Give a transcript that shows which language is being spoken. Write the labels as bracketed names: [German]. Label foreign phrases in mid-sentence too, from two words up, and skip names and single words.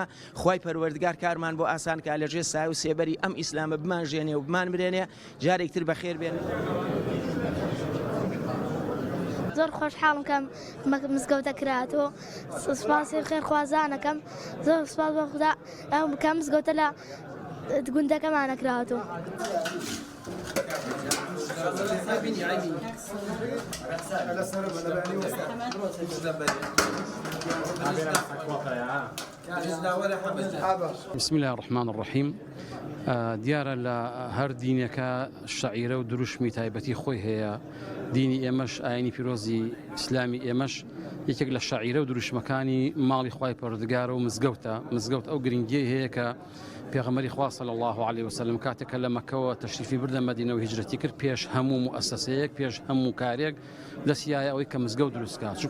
[Central Kurdish] خوای پەروەردگار کارمان بۆ ئاسان کە لەژێ سایە و سێبەری ئەم ئیسلامە بمانژێنێ و بمان برێنێ. جارێک تر بەخێر بێن. زۆر خۆشحاڵم کە مزگەوتە کراتەوە. سوپاسی خێرخوازانەکەم، زۆر سوپاس بۆ خوددا کە مزگەوتە لە گوندەکەمانە کراوەتەوە. [Arabic] بسم الله الرحمن الرحيم. [Central Kurdish] دیارە لە هەر دینەکە شەعیرە و دروشمی تایبەتی خۆی هەیە. دینی ئێمەش ئاینی پیرۆزی ئیسلامی ئێمەش یەکێک لە شەعیرە و دروشمەکانی ماڵی خوای پەروەردگارە و مزگەوتە. مزگەوت ئەو گرنگیەی هەیە کە پێغەمبەری خوا [Arabic] صلی الله علیه و سلم [Central Kurdish] کاتێک لە مەکەوە تەشریفی بردە مەدینە و هیجرەتی کرد، پێش هەموو موسسەیەک، پێش هەموو کارێک دەستیایە ئەوەی کە مزگەوت دروستکات.